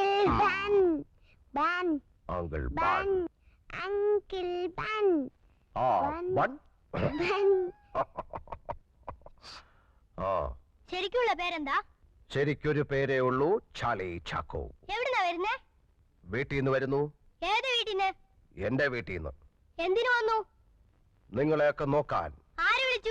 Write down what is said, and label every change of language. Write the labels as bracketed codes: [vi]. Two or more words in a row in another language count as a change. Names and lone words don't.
[en] Ben. Ben. Uncle Ben. Uncle Ben. Ben. Ben. [ml] ശരിക്കുള്ള പേരെന്താ? ശരിക്കൊരു പേരേ ഉള്ളൂ, ചാർലി ചാക്കോ. എവിടുന്നാ വരുന്നേ? വീട്ടിൽ നിന്ന് വരുന്നു. ഏത് വീട്ടിന്ന്? എന്റെ വീട്ടിൽ നിന്ന്. എന്തിനു വന്നു? നിങ്ങളെയൊക്കെ നോക്കാൻ. ആര് വിളിച്ചു?